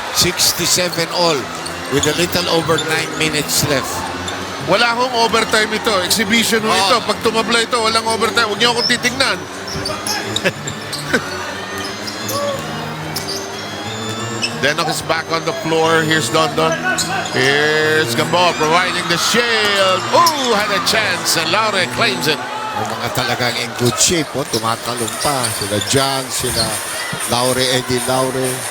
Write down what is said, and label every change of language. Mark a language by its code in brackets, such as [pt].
[en] 67 all with a little over 9 minutes left. [tl] Wala akong overtime ito. Exhibition mo ito. Pag tumabla ito, walang overtime. Huwag niyo akong titignan. [en] Denok is back on the floor. Here's Dondon. Here's Gamboa providing the shield. Ooh, had a chance. And Laure claims it. [tl] May mga talagang [en] in good shape, [tl] tumatalong pa. Sila John, sila Laure, Eddie Laure.